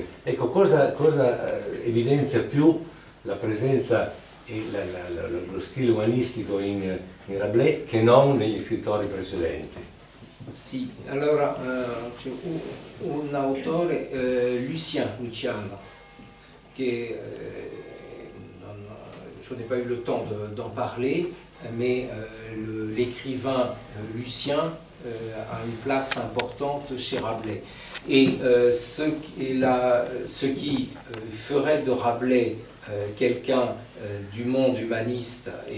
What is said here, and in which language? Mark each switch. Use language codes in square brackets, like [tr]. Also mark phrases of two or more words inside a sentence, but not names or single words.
[it] Ecco, cosa evidenzia più la presenza e lo stile umanistico in Rabelais che non negli scrittori precedenti? Sì, allora c'è un autore, Luciano, che [fr] je n'ai pas eu le temps d'en parler, mais l'écrivain Lucien a une place importante chez Rabelais. Et ce qui ferait de Rabelais quelqu'un du monde humaniste et